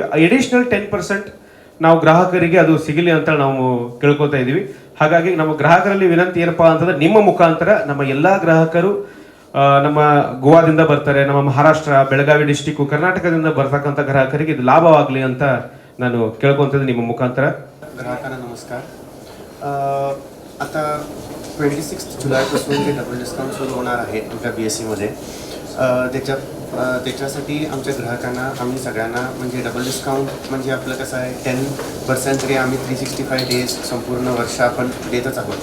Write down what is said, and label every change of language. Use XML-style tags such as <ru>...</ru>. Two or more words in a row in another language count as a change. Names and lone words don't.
<kn>ಅಡಿಷ್ನಲ್ 10% ನಾವು ಗ್ರಾಹಕರಿಗೆ ಅದು ಸಿಗಲಿ ಅಂತ ನಾವು ಕೇಳ್ಕೊತಾ ಇದ್ದೀವಿ. ಹಾಗಾಗಿ ನಮ್ಮ ಗ್ರಾಹಕರಲ್ಲಿ ವಿನಂತಿ ಏನಪ್ಪಾ ಅಂತಂದ್ರೆ ನಿಮ್ಮ ಮುಖಾಂತರ ನಮ್ಮ ಎಲ್ಲ ಗ್ರಾಹಕರು ನಮ್ಮ ಗೋವಾದಿಂದ ಬರ್ತಾರೆ, ನಮ್ಮ ಮಹಾರಾಷ್ಟ್ರ, ಬೆಳಗಾವಿ ಡಿಸ್ಟಿಕ್, ಕರ್ನಾಟಕದಿಂದ ಬರ್ತಕ್ಕಂಥ ಗ್राहकರಿಗೆ ಇದು लाभवागली ಅಂತ ನಾನು ಕೇಳ್ಕೊಂತಿದ್ದೆ ನಿಮ್ಮ ಮುಖಾಂತರ.</kn> <mr>ग्राहकांना नमस्कार. आता 26 जुलैपासून ते</mr> <en>double discount</en> <mr>सुरू होणार आहे आमच्या BSC मध्ये. त्याच्यासाठी आमच्या ग्राहकांना आम्ही सगळ्यांना म्हणजे</mr> <en>double discount</en> <mr>म्हणजे आपलं कसं आहे 10% तरी आम्ही 365 डेज संपूर्ण वर्ष आपण देतच आहोत.</mr>